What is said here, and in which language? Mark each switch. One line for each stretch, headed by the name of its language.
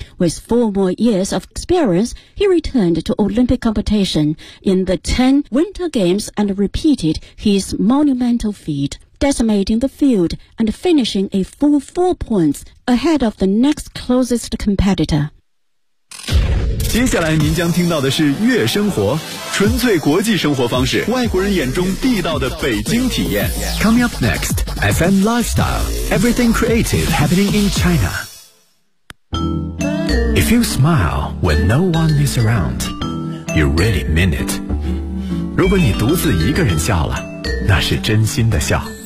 English: With 4 more years of experience, he returned to Olympic competition in the 10 Winter Games and repeated his monumental feat. Decimating the field and finishing a full 4 points ahead of the next closest competitor.
Chinese: 接下来您将听到的是悦生活，纯粹国际生活方式，外国人眼中地道的北京体验。
English: Coming up next, FM Lifestyle, everything creative happening in China. If you smile when no one is around, you really mean it.
Chinese: 如果你独自一个人笑了，那是真心的笑。